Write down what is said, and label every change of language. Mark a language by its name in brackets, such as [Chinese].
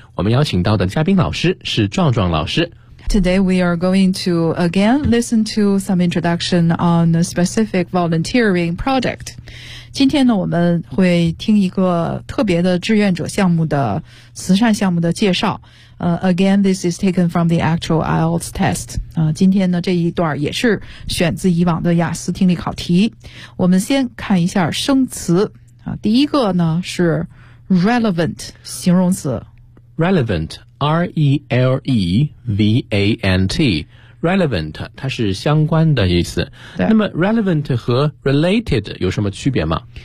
[Chinese] 我们邀请到的嘉宾老师是壮壮老师。 [English] Today we are going to again listen to some introduction on a specific volunteering project. [Chinese] 今天呢，我们会听一个特别的志愿者项目的慈善项目的介绍。 [English] Again, this is taken from the actual IELTS test. [Chinese] 今天呢，这一段也是选自以往的雅思听力考题。我们先看一下生词。第一个呢是 relevant 形容词 relevant R-E-L-E-V-A-N-T relevant 它是相关的意思，那么 relevant 和 related 有什么区别吗？